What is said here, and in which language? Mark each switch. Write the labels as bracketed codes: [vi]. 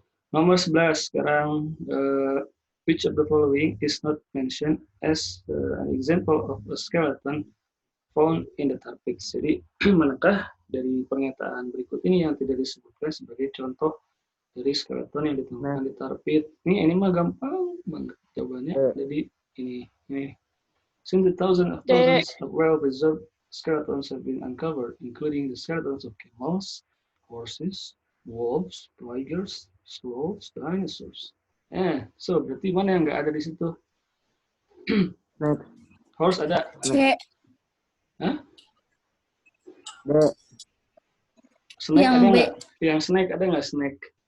[id] Nomor 11 sekarang [en] which of the following is not mentioned as an example of a skeleton found in the Tarbit. [id] Jadi manakah dari pernyataan berikut ini yang tidak disebutkan sebagai contoh dari skeleton yang ditemukan di Tarbit? Ini mah gampang banget jawabannya. Jadi ini. [en] Since the thousands of well-preserved skeletons have been uncovered, including the skeletons of camels, horses, wolves, tigers, sloths, dinosaurs. [id] So berarti mana yang nggak ada di situ? Horse ada? C. Hah? B. [en] Snake [id] Yang ada B. nggak? Yang snake ada nggak snake?